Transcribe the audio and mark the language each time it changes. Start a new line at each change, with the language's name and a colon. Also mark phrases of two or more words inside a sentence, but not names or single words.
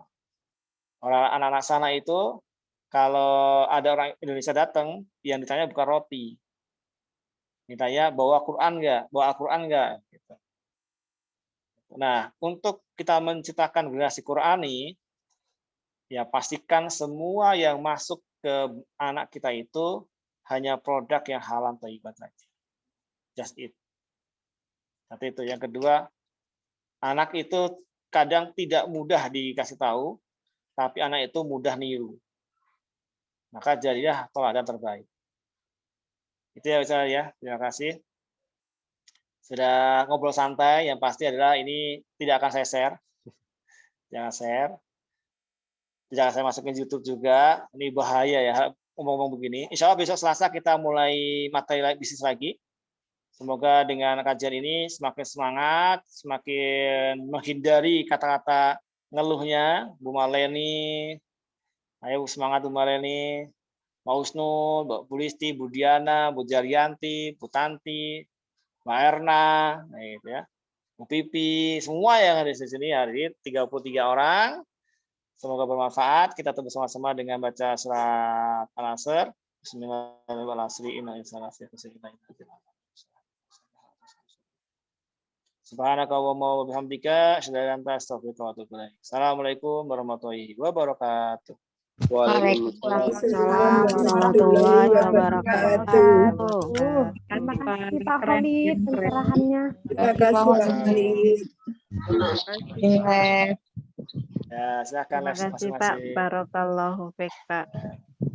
Indonesian: Orang anak-anak sana itu kalau ada orang Indonesia datang, yang ditanya bukan roti, ditanya bawa Quran nggak, bawa Al-Quran nggak. Gitu. Nah, untuk kita menciptakan generasi Qurani, ya pastikan semua yang masuk ke anak kita itu hanya produk yang
Arabic: حلال طيبات
Indonesian: saja.
English: Just it.
Indonesian: Satu itu. Yang kedua, anak itu kadang tidak mudah dikasih tahu, tapi anak itu mudah niru. Maka jadilah teladan terbaik. Itu ya Ustaz ya. Terima kasih. Sudah ngobrol santai, yang pasti adalah ini tidak akan saya share. Jangan share. Jangan saya masukin YouTube juga. Ini bahaya ya, ngomong-ngomong begini.
Arabic: إن شاء الله
Indonesian: besok Selasa kita mulai materi bisnis lagi. Semoga dengan kajian ini semakin semangat, semakin menghindari kata-kata ngeluhnya. Bu Maleni, ayo semangat Bu Maleni, Mbak Husnul, Mbak Bulisti, Bu Diana, Bu Jaryanti, Bu Tanti, Mbak Erna, nah gitu ya, Bu Pipi, semua yang ada di sini hari ini 33 orang. Semoga bermanfaat. Kita terus bersama-sama dengan baca surat Al-Asr.
Arabic: بسم الله الرحمن الرحيم. سبحانك اللهم وبحمدك أشهد أن لا إله إلا أنت أستغفرك وأتوب إليك. السلام عليكم ورحمة الله وبركاته. وعليكم السلام ورحمة الله وبركاته.
Indonesian: Terima kasih Pak Khalid pencerahannya. Terima kasih Pak Khalid. Ya, silakan Terima kasih Pak.
Arabic: بارك الله فيك
Indonesian: Pak.